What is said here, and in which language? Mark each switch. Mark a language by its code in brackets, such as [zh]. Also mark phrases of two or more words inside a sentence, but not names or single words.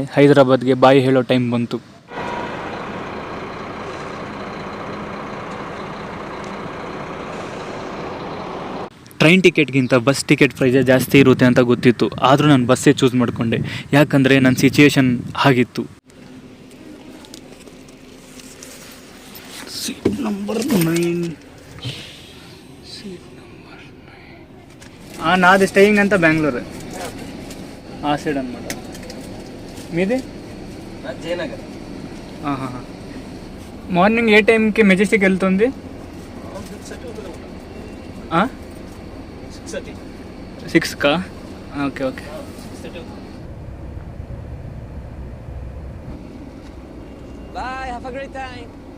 [kn] ಹೈದರಾಬಾದ್ಗೆ ಬಾಯಿ ಹೇಳೋ ಟೈಮ್ ಬಂತು. ಟ್ರೈನ್ ಟಿಕೆಟ್ಗಿಂತ ಬಸ್ ಟಿಕೆಟ್ ಪ್ರೈಸೇ ಜಾಸ್ತಿ ಇರುತ್ತೆ ಅಂತ ಗೊತ್ತಿತ್ತು, ಆದರೂ ನಾನು ಬಸ್ಸೇ ಚೂಸ್ ಮಾಡಿಕೊಂಡೆ, ಯಾಕಂದರೆ ನನ್ನ ಸಿಚುಯೇಷನ್ ಆಗಿತ್ತು. ಸೀಟ್ ನಂಬರ್ 9. [te] నాది స్టేయింగ్ అంతా బెంగళూరు ఆ సైడ్ అనమాట. మీది జయనగర్. మార్నింగ్ ఏ టైంకి మెజెస్టిక్ వెళ్తుంది? 6కా? [en] okay okay. Bye, have a great time.